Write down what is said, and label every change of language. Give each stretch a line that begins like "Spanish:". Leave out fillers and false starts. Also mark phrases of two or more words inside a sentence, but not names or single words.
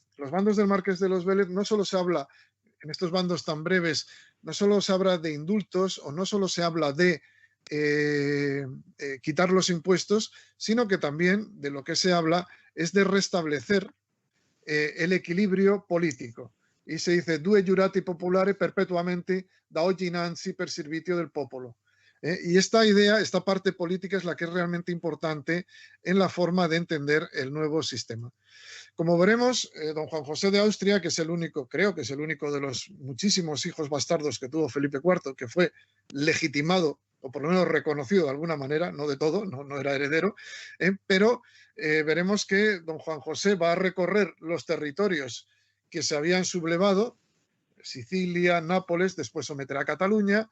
Spanish: Los bandos del Marqués de los Vélez no solo se habla, en estos bandos tan breves, no solo se habla de indultos o no solo se habla de quitar los impuestos, sino que también de lo que se habla es de restablecer el equilibrio político. Y se dice
Italian: due giurati popolare perpetuamente da oggi innanzi per servitio del popolo.
Spanish: Y esta idea, esta parte política es la que es realmente importante en la forma de entender el nuevo sistema. Como veremos, don Juan José de Austria, que es el único, creo que es el único de los muchísimos hijos bastardos que tuvo Felipe IV, que fue legitimado o por lo menos reconocido de alguna manera, no de todo, no era heredero, pero veremos que don Juan José va a recorrer los territorios que se habían sublevado, Sicilia, Nápoles, después someterá a Cataluña.